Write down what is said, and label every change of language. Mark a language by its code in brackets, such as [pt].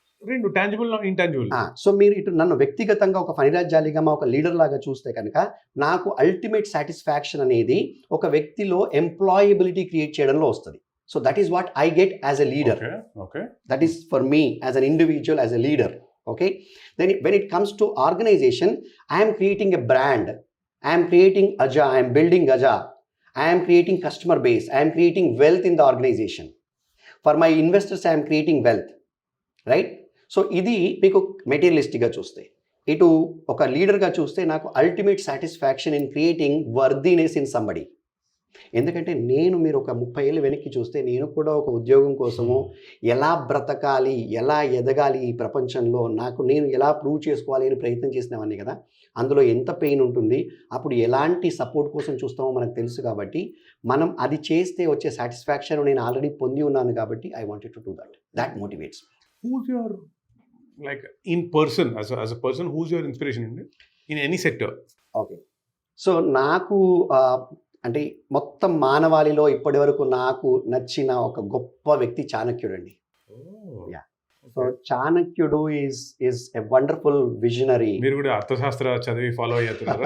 [en] 2, tangible, intangible. [te] So మీరు ఇటు నన్ను వ్యక్తిగతంగా ఒక ఫణిరాజ్ ఒక లీడర్ లాగా చూస్తే కనుక నాకు అల్టిమేట్ సాటిస్ఫాక్షన్ అనేది ఒక వ్యక్తిలో ఎంప్లాయబిలిటీ క్రియేట్ చేయడంలో వస్తుంది. [en] So that is what I get as a leader. That is for me as an individual, as a leader. Okay, then when it comes to organization, I am creating a brand, I am creating Aja, I am building Aja, I am creating customer base, I am creating wealth in the organization. For my investors, I am creating wealth, right? [te] So ఇది మీకు మెటీరియలిస్టిక్గా చూస్తే, ఇటు ఒక లీడర్గా చూస్తే నాకు ultimate satisfaction [en] In creating worthiness in somebody. [te] ఎందుకంటే మీరు ఒక 30 ఏళ్ళు వెనక్కి చూస్తే నేను కూడా ఒక ఉద్యోగం కోసము ఎలా బ్రతకాలి, ఎలా ఎదగాలి ఈ ప్రపంచంలో, నేను ఎలా ప్రూవ్ చేసుకోవాలి అని ప్రయత్నం చేసినవన్నీ కదా. అందులో ఎంత పెయిన్ ఉంటుంది, అప్పుడు ఎలాంటి సపోర్ట్ కోసం చూస్తామో మనకు తెలుసు. కాబట్టి మనం అది చేస్తే వచ్చే సాటిస్ఫాక్షన్ నేను ఆల్రెడీ పొంది ఉన్నాను కాబట్టి [en] I wanted to do that motivates. Who's your, like, in person, as a person, who's your inspiration in any sector? [te] Okay, so నాకు అంటే మొత్తం మానవాళిలో ఇప్పటి వరకు నాకు నచ్చిన ఒక గొప్ప వ్యక్తి చాణక్యుడు అండి. [en] So Chanakyudu is a wonderful visionary. [te] మీరు కూడా అర్థశాస్త్ర చదివి ఫాలో అయ్యారు?